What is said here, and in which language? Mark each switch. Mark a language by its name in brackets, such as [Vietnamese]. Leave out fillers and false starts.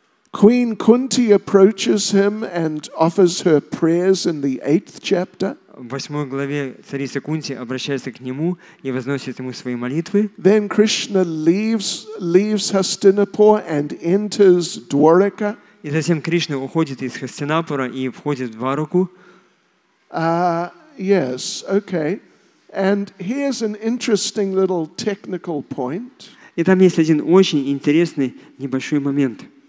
[English] Queen Kunti approaches him and offers her prayers in the 8th chapter. [Russian] В 8 главе царица Кунти обращается к нему и возносит ему свои молитвы. [English] Then Krishna leaves Hastinapur and enters Dwaraka. [Russian] И затем Кришна уходит из Хастинапура и входит в Двараку. [English] Yes, okay. And here's an interesting little technical point. [Russian] И там есть один очень интересный небольшой момент.